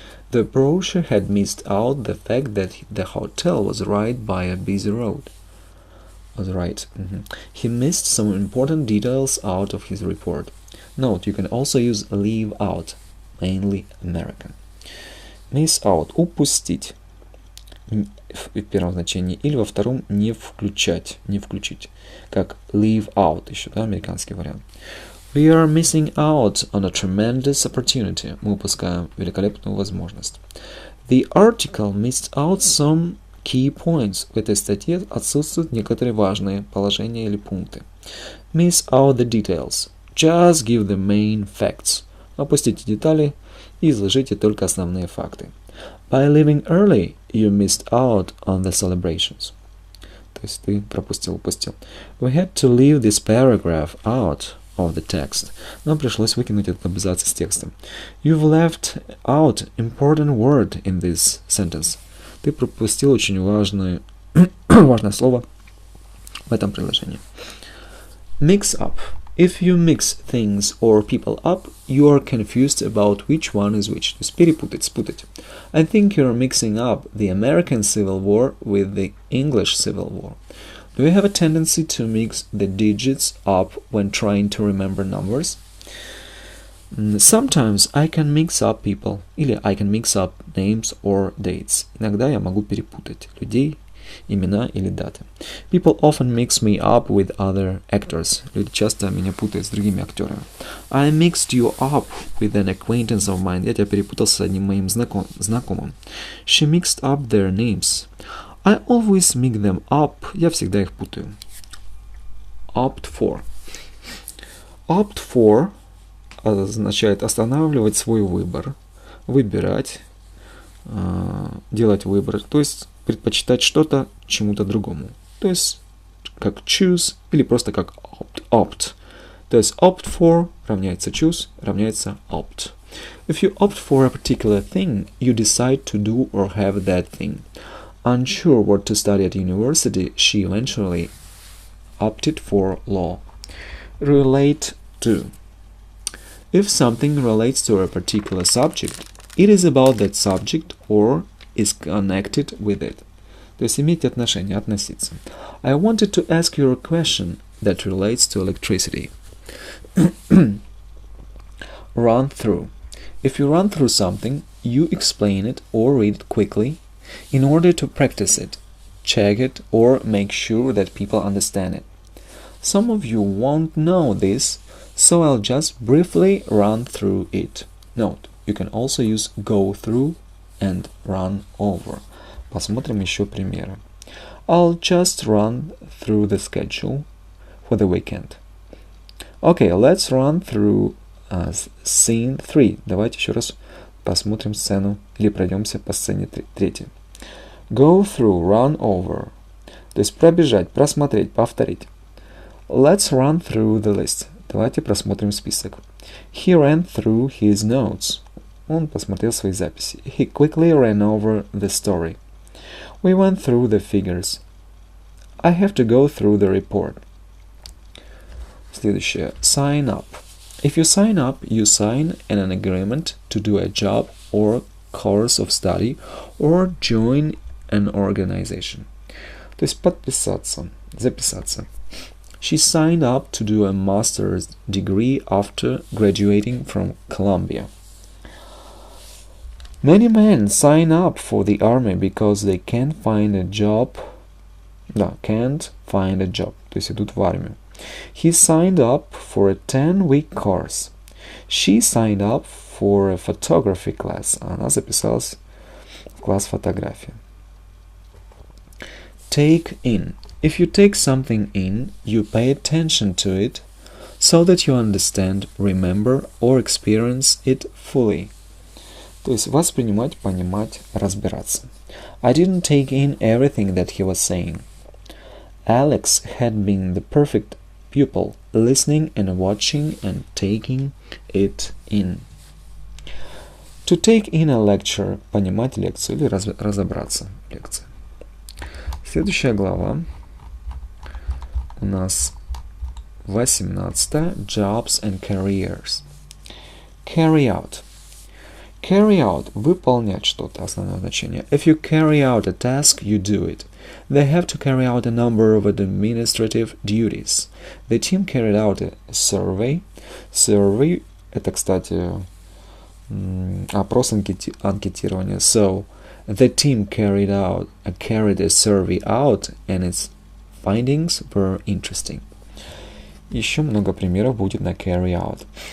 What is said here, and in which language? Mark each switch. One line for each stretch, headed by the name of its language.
English: The brochure had missed out the fact that the hotel was right by a busy road. Was right. He missed some important details out of his report. Note, you can also use leave out, mainly American.
Russian: Miss out, упустить в первом значении, или во втором не включать, не включить, как leave out, еще, да, американский вариант.
English: We are missing out on a tremendous opportunity.
Russian: Мы упускаем великолепную возможность.
English: The article missed out some key points.
Russian: В этой статье отсутствуют некоторые важные положения или пункты.
English: Miss out the details. Just give the main facts.
Russian: Опустите детали и изложите только основные факты.
English: By leaving early, you missed out on the celebrations.
Russian: То есть ты упустил.
English: We had to leave this paragraph out of the text.
Russian: Нам пришлось выкинуть этот абзац из текста.
English: You've left out important word in this sentence.
Russian: Ты пропустил очень важное слово в этом предложении.
English: Mix up. If you mix things or people up, you are confused about which one is which.
Russian: То есть перепутать, спутать.
English: I think you're mixing up the American Civil War with the English Civil War. Do you have a tendency to mix the digits up when trying to remember numbers? Sometimes I can mix up people,
Russian: или
English: I can mix up names or dates.
Russian: Иногда я могу перепутать людей, имена или даты.
English: People often mix me up with other actors.
Russian: Люди часто меня путают с другими актерами.
English: I mixed you up with an acquaintance of mine.
Russian: Я тебя перепутал с одним моим знакомым.
English: She mixed up their names. I always mix them up.
Russian: Я всегда их путаю.
English: Opt for.
Russian: Opt for означает останавливать свой выбор, выбирать, делать выбор, то есть предпочитать что-то чему-то другому. То есть как choose или просто как opt. То есть opt for равняется choose, равняется opt.
English: If you opt for a particular thing, you decide to do or have that thing. Unsure what to study at university, she eventually opted for law. Relate to. If something relates to a particular subject, it is about that subject or is connected with it.
Russian: То есть иметь отношение, относиться.
English: I wanted to ask you a question that relates to electricity. Run through. If you run through something, you explain it or read it quickly in order to practice it, check it, or make sure that people understand it. Some of you won't know this, so I'll just briefly run through it. Note, you can also use go through and run over.
Russian: Посмотрим еще примеры.
English: I'll just run through the schedule for the weekend. Okay, let's run through scene 3.
Russian: Давайте еще раз посмотрим сцену или пройдемся по сцене 3.
English: Go through, run over.
Russian: То есть пробежать, просмотреть, повторить.
English: Let's run through the list.
Russian: Давайте просмотрим список.
English: He ran through his notes.
Russian: Он посмотрел свои записи.
English: He quickly ran over the story. We went through the figures. I have to go through the report.
Russian: Следующее.
English: Sign up. If you sign up, you sign an agreement to do a job or course of study or join an organization.
Russian: То есть подписаться, записаться.
English: She signed up to do a master's degree after graduating from Columbia. Many men sign up for the army because they can't find a job.
Russian: Да,
English: can't find a job.
Russian: То есть идут в армию.
English: He signed up for a 10-week course. She signed up for a photography class.
Russian: Она записалась в класс фотографии.
English: Take in. If you take something in, you pay attention to it so that you understand, remember or experience it fully.
Russian: То есть воспринимать, понимать, разбираться.
English: I didn't take in everything that he was saying. Alex had been the perfect pupil, listening and watching and taking it in. To take in a lecture,
Russian: понимать лекцию или разобраться в лекции. Следующая глава у нас 18.
English: Jobs and careers. Carry out.
Russian: Carry out – выполнять что-то, основное значение.
English: If you carry out a task, you do it. They have to carry out a number of administrative duties. The team carried out a survey.
Russian: Survey – это, кстати, опрос анкетирования.
English: So, the team carried a survey out, and its findings were interesting.
Russian: Еще много примеров будет на carry out.